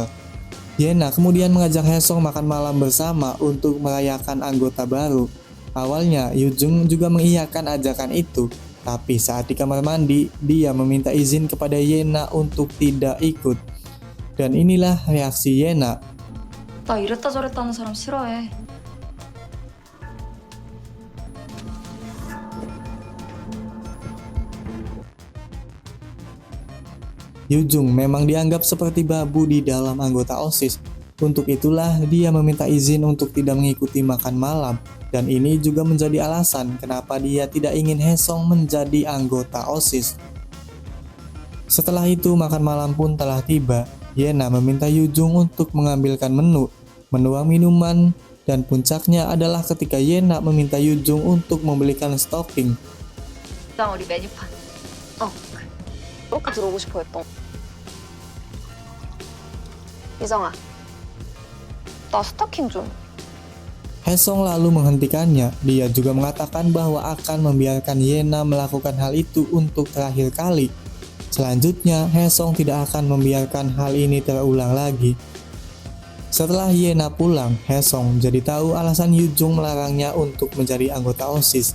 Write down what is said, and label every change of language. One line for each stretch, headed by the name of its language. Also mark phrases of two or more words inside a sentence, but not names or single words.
Indonesian: Yena kemudian mengajak Haesung makan malam bersama untuk merayakan anggota baru. Awalnya Yujung juga mengiyakan ajakan itu, tapi saat di kamar mandi, dia meminta izin kepada Yena untuk tidak ikut. Dan inilah reaksi Yena.
Korean: 나 이랬다 저랬다 하는 사람 싫어해.
Indonesian: Yujung memang dianggap seperti babu di dalam anggota OSIS. Untuk itulah dia meminta izin untuk tidak mengikuti makan malam. Dan ini juga menjadi alasan kenapa dia tidak ingin Haesung menjadi anggota OSIS. Setelah itu makan malam pun telah tiba. Yena meminta Yujung untuk mengambilkan menu, menuang minuman, dan puncaknya adalah ketika Yena meminta Yujung untuk membelikan stocking.
Korean: 나 우리 메뉴판. 그렇게 들어오고 싶어 했던. 이정아, 나 스타킹 좀.
Indonesian: Haesung lalu menghentikannya. Dia juga mengatakan bahwa akan membiarkan Yena melakukan hal itu untuk terakhir kali. Selanjutnya, Haesung tidak akan membiarkan hal ini terulang lagi. Setelah Yena pulang, Haesung jadi tahu alasan Yujung melarangnya untuk menjadi anggota OSIS.